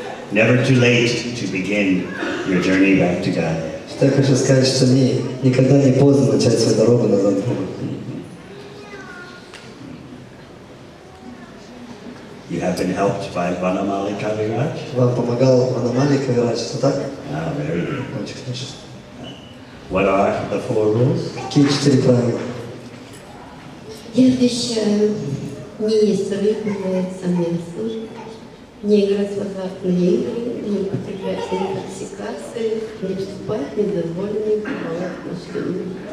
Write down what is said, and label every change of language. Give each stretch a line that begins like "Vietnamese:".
English: Never too late to begin your journey back to God.
Russian: Что я хочу сказать, что никогда не поздно начать свою дорогу назад к Богу.
English: You have been helped by Vanamali Kaviraj?
Russian: Вам помогал Ванамали Кавирач, что так?
English: Ah, very good.
Russian: Очень хорошо.
English: What are the 4 rules?
Russian: Какие 4 правила? Я обещаю не есть рыбу, мясо, не играть в азартные игры, не употреблять интоксикации, не вступать в недозволенные половые отношения.